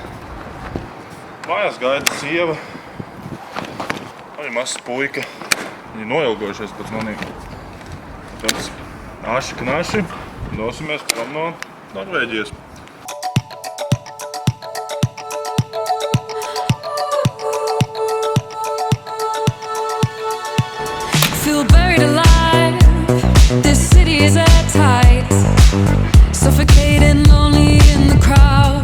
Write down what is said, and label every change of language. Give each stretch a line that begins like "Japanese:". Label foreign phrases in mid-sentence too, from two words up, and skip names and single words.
Latvian: Mājās gaida sieva. Arī mazs puika. Viņi noilgojušies pēc maniem. Tāds naši knaši. Dosimies prom no Norvēģijas.
English: Feel buried alive. This city is at tight. Suffocating, lonely in the crowd.